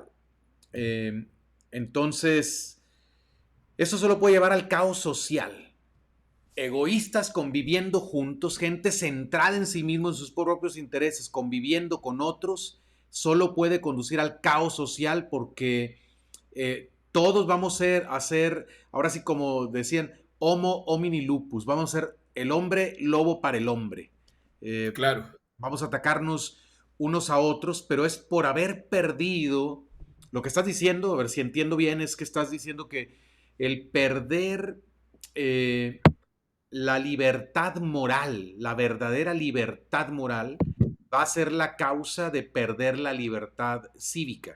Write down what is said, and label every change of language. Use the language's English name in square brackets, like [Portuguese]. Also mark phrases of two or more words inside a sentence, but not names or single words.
[Spanish] Eh, entonces, eso solo puede llevar al caos social. Egoístas conviviendo juntos, gente centrada en sí mismo, en sus propios intereses, conviviendo con otros, solo puede conducir al caos social porque todos vamos a ser, ahora sí como decían, [Latin] homo homini lupus, [Spanish] vamos a ser el hombre lobo para el hombre. Eh, Claro. Vamos a atacarnos unos a otros, pero es por haber perdido, lo que estás diciendo, a ver si entiendo bien, es que estás diciendo que el perder la libertad moral, la verdadera libertad moral, va a ser la causa de perder la libertad cívica.